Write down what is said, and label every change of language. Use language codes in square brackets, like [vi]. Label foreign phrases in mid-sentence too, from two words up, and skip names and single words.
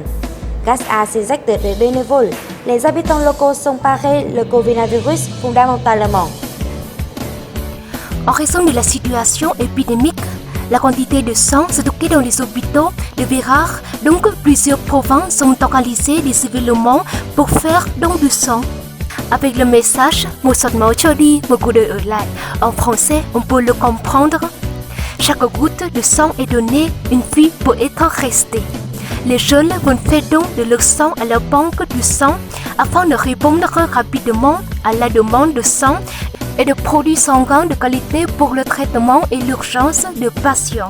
[fr] Grâce à ces actes de bénévoles, les habitants locaux sont parés le coronavirus fondamentalement. En raison de la situation épidémique, la quantité de sang stocké dans les hôpitaux devient rare, donc plusieurs provinces ont organisé des événements pour faire don de sang. Avec le message [vi] « Một giọt máu cho đi, một cuộc đời ở lại », [fr] en français, on peut le comprendre. Chaque goutte de sang est donnée, une vie peut être restée. Les jeunes vont faire don de leur sang à la banque du sang afin de répondre rapidement à la demande de sang et de produits sanguins de qualité pour le traitement et l'urgence de patients.